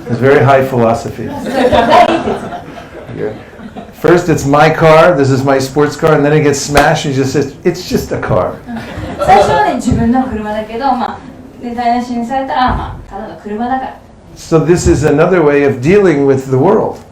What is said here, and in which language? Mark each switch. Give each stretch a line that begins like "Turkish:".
English: It's very high philosophy.
Japanese: 大哲学。
English: First it's my car, this is my sports car, and then it gets smashed and he just says, it's just a car.
Japanese: 最初はね、自分の車だけど、で台無しにされたら、ただの車だから。
English: So this is another way of dealing with the world.